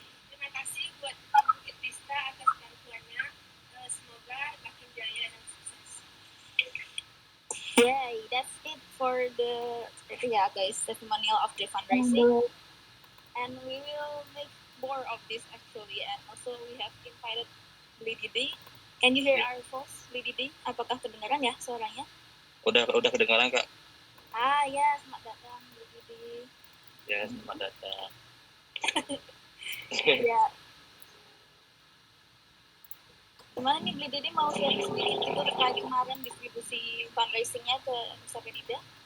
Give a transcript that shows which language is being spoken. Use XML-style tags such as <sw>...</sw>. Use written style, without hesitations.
<id>Terima kasih buat Bukit Vista atas bantuannya. Semoga makin jaya dan sukses.</id> <en>Yay, that's it for the guys testimonial of the fundraising. And we will make more of this actually. And also we have invited Didi. Can you hear our voice, Didi?</en> <id>Apakah kedengaran ya suaranya? Udah kedengaran Kak. Ya, selamat datang Didi. Ya, selamat datang. Ya. Gimana nih Didi mau sharing sedikit gitu terkait kemarin distribusi fundraisingnya ke Nusa Penida?</id>